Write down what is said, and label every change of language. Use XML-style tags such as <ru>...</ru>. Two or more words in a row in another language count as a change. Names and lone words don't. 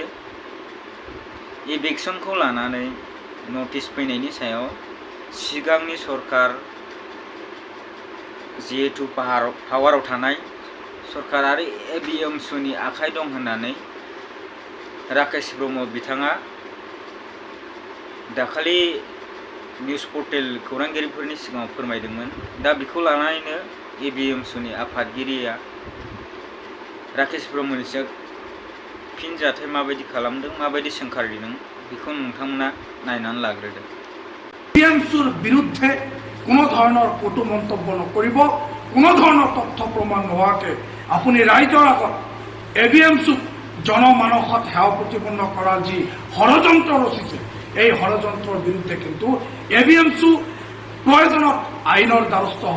<brx>इभिक्सनखौ लानानै नटिस फैनायनि सायाव सिगांनि सरकार जिहेतु पावाराव थानाय सरकार आरो एबिएमसुनि आखाइ दं होननानै राकेश ब्रह्म बिथाङा दाखालि निउस पर्टेल खौरांगिरिफोरनि सिगाङाव फोरमायदोंमोन। दा बेखौ लानानैनो एबिएमसुनि आफादगिरिया राकेश ब्रह्मनि सायाव फिन जाथाय माबायदि खालामदों, माबायदि सोंखारिदों बेखौ नोंथांमोना नायनानै लाग्रोदो।</brx> <as>एबिएमसुर बिरुद्धে কোনো ধৰণৰ কটু মন্তব্য নকৰিব। কোনো ধৰণৰ তথ্য প্ৰমাণ নোহোৱাকৈ আপুনি ৰাইজৰ আগত AVMCক জনমানসত সেৱা প্ৰতিপন্ন কৰাৰ যি ষড়যন্ত্ৰ ৰচিছে, এই ষড়যন্ত্ৰৰ বিৰুদ্ধে কিন্তু AVMC প্ৰয়োজনত আইনৰ দ্বাৰস্থ হ'ব।</as>